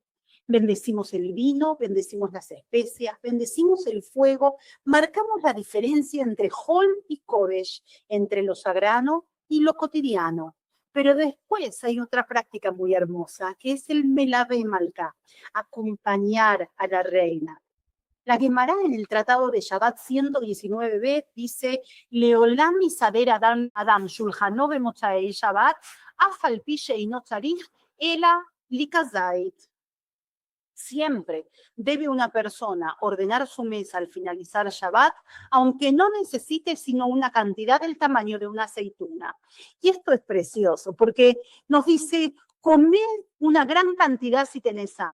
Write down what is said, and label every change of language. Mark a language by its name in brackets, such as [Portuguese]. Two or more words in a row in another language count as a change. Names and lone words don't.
[Spanish] Bendecimos el vino, bendecimos las especias, bendecimos el fuego, marcamos la diferencia entre Hol y Kodesh, entre lo sagrado y lo cotidiano. Pero después hay otra práctica muy hermosa, que es el [Hebrew] מלווה מלכה, [Spanish] acompañar a la reina. La Gemara en el Tratado de Shabbat 119b dice, [Hebrew] לעולם יסדר אדם שולחנו במוצאי שבת, אף על פי שאינו צריך, אלא לכזית. [Spanish] Siempre debe una persona ordenar su mesa al finalizar Shabbat, aunque no necesite sino una cantidad del tamaño de una aceituna. Y esto es precioso, porque nos dice, comer una gran cantidad si tenés hambre.